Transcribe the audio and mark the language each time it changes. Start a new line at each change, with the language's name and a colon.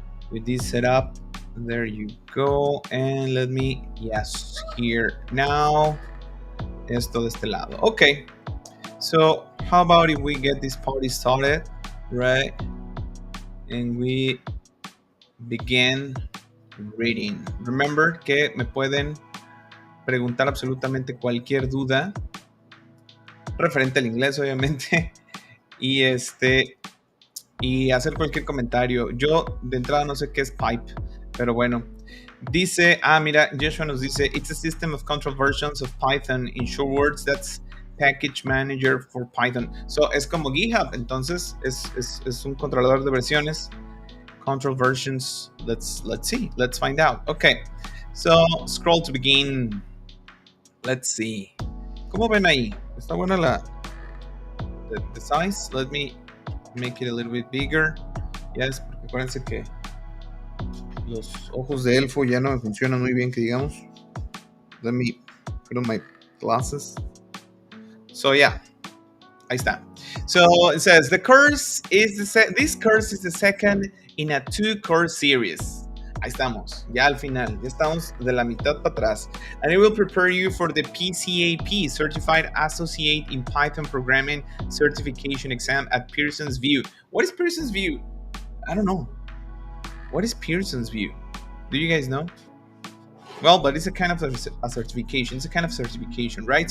English: With this setup, there you go. And let me, yes, here now.
Spanish: Esto de este lado.
English: Okay. So how about if we get this party started, right? And we begin reading.
Spanish: Remember que me pueden preguntar absolutamente cualquier duda referente al inglés, obviamente. Y hacer cualquier comentario. Yo de entrada no sé qué es pipe, pero bueno. Dice, mira, Joshua nos dice,
English: it's a system of control versions of Python. In short words, that's package manager for Python.
Spanish: So es como GitHub, entonces es un controlador de versiones.
English: Control versions, let's see, let's find out. Okay, so scroll to begin. Let's see.
Spanish: ¿Cómo ven ahí? Está buena
English: the size. Let me make it a little bit bigger.
Spanish: Yes, porque acuérdense que los ojos de elfo ya no me funcionan muy bien, que digamos.
English: Let me put on my glasses. So yeah,
Spanish: ahí está.
English: So it says this course is the second in a 2-course series.
Spanish: Ahí estamos, ya al final, ya estamos de la mitad para atrás.
English: And it will prepare you for the PCAP, Certified Associate in Python Programming Certification Exam at Pearson's View. What is Pearson's View? I don't know. What is Pearson's View? Do you guys know? Well, but it's a kind of a certification. It's a kind of certification, right?